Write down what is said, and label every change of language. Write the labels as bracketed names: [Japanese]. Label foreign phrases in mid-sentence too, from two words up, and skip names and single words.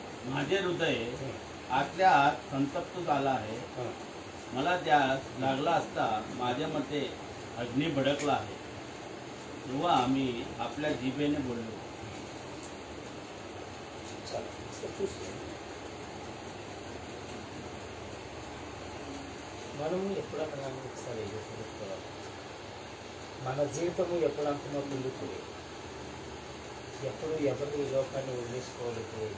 [Marathi] माझे हृदय आतल्या आत संतप्त झाला आहे. मला त्यास लागला असता माझ्या मते अग्नी भडकला आहे. तेव्हा आम्ही आपल्या जिभेने बोललो. [Telugu] మనము ఎప్పుడన్నా ఒకసారి చూసుకోవాలి. మన జీవితము ఎప్పుడంతా ముందుకు ఎప్పుడు ఎవరు ఈ లోకాన్ని వదిలేసుకోవాలి.